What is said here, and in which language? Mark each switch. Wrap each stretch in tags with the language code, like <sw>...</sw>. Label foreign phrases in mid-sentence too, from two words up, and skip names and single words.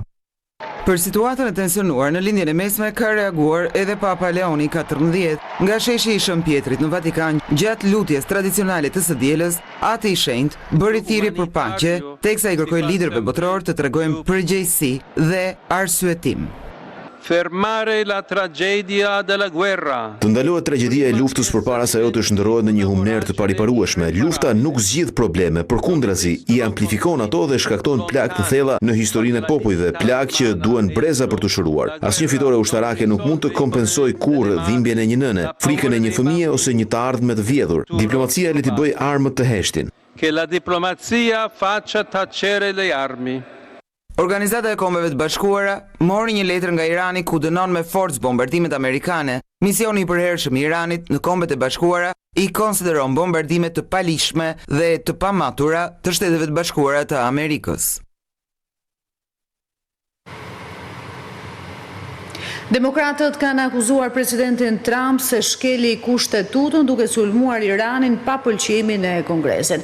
<sq>Për situatën e tensionuar në lindjen e mesme ka reaguar edhe Papa Leoni XIV, nga sheshi i Shën Pjetrit në Vatikan gjatë lutjes tradicionale të së dielës, ati i shenjtë bëri thirrje për paqe, teksa i kërkoi liderëve botëror të tregojnë përgjegjësi dhe arsyetim.</sq> <it>Fermare la tragedia della guerra.</it> <sq>Të ndalohet tragjedia e luftës përpara se ajo të shndërrohet në një humner të pariparueshme. Lufta nuk zgjidh probleme, përkundrazi i amplifikon ato dhe shkakton plagë të thella në historinë e popujve, plagë që duhen breza për të shëruar. Asnjë fitore ushtarake nuk mund të kompensojë kurrë dhimbjen e një nëne, frikën e një fëmie ose një të ardhme të vjedhur. Diplomacia le të bëjë armët të heshtin.</sq> <it>Che la diplomazia faccia tacere le armi.</it> <sq>Organizata e Kombeve të Bashkuara mori një letër nga Irani ku dënon me forcë bombardimet amerikane. Misioni i përhershëm i Iranit në Kombet e Bashkuara i konsideron bombardimet të palishme dhe të pamatura të Shteteve të Bashkuara të Amerikës. Demokratët kanë akuzuar presidentin Trump se shkeli kushtetutën duke sulmuar Iranin pa pëlqimin e Kongresit.</sq>